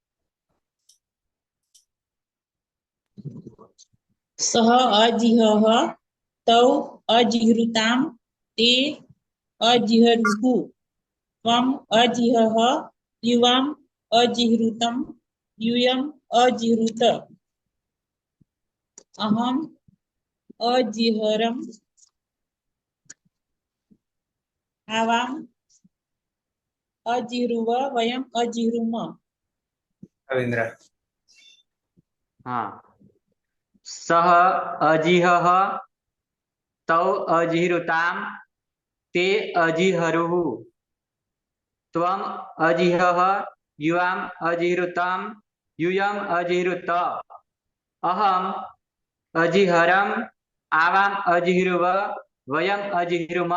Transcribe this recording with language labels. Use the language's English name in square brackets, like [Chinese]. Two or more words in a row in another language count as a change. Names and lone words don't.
[Sanskrit] सः अजिहः तौ अजिहृताम् ते अजिहरुः त्वम् अजिहः युवाम् अजिहृतम् यूयम् अजिहृत अहम् अजिहरम् आवाम् અજીહૃવ વયમ અજીહૃમ. રવિન્દ્ર. हाँ सह अजिहः तौ अजिहृताम ते अजिहरुः त्वम अजिहः युवाम अजिहृताम यूयम अजिहृत अहम अजिहरम आवाम अजिहृव वयम अजिहृम.